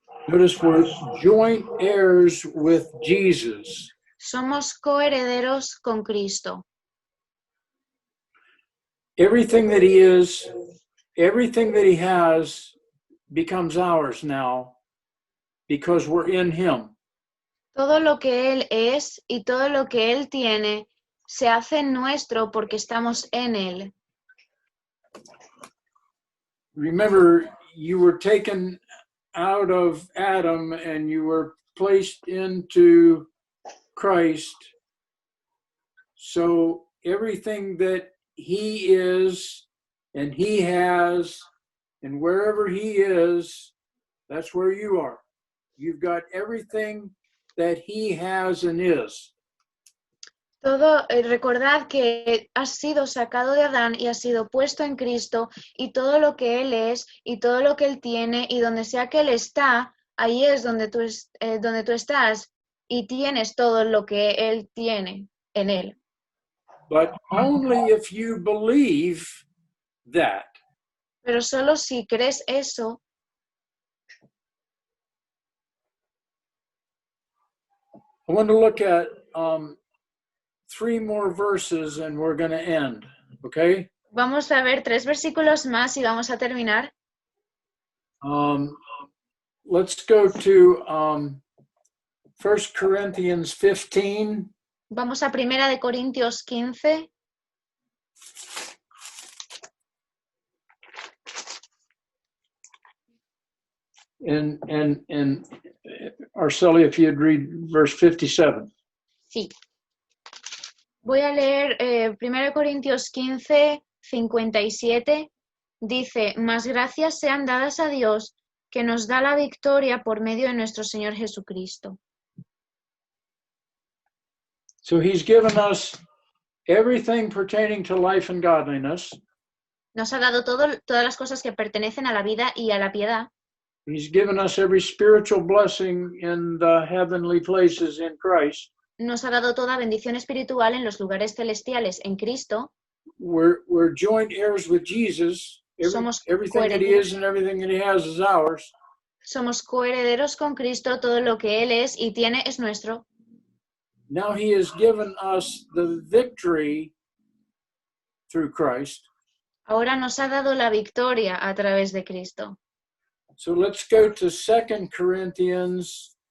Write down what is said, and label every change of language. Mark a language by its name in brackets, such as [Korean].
[English] Notice we're joint heirs with Jesus. [Spanish] Somos coherederos con Cristo. [English] Everything that he is, everything that he has becomes ours now because we're in him. [Spanish] Todo lo que Él es y todo lo que Él tiene se hace nuestro porque estamos en Él. [English] Remember, you were taken out of Adam and you were placed into Christ. So everything that he is and he has and wherever he is, that's where you are. You've got everything that he has and is. [Spanish] Todo, recordad que has sido sacado de Adán y has sido puesto en Cristo, y todo lo que Él es y todo lo que Él tiene, y donde sea que Él está, ahí es donde tú estás y tienes todo lo que Él tiene en Él. [English] But only if you believe that. [Spanish] Pero solo si crees eso. [English] I want to look at 3 more verses and we're going to end, okay? [Spanish] Vamos a ver 3 versículos más y vamos a terminar. [English] Let's go to 1 Corinthians 15. [Spanish] Vamos a 1 de Corintios 15. [English] And Arcelia, if you'd read verse 57. [Spanish] Sí. Voy a leer 1 Corintios 15, 57. Dice, mas gracias sean dadas a Dios, que nos da la victoria por medio de nuestro Señor Jesucristo. [English] So he's given us everything pertaining to life and godliness. [Spanish] Nos ha dado todas las cosas que pertenecen a la vida y a la piedad. [English] He's given us every spiritual blessing in the heavenly places in Christ. [Spanish] Nos ha dado toda bendición espiritual en los lugares celestiales en Cristo. [English] We're joint heirs with Jesus. [Spanish] Somos [English] Everything that he is and everything that he has is ours. [Spanish] Somos coherederos con Cristo, todo lo que Él es y tiene es nuestro. [English] Now he has given us the victory through Christ. [Spanish] Ahora nos ha dado la victoria a través de Cristo. [English] So let's go to 2 Corinthians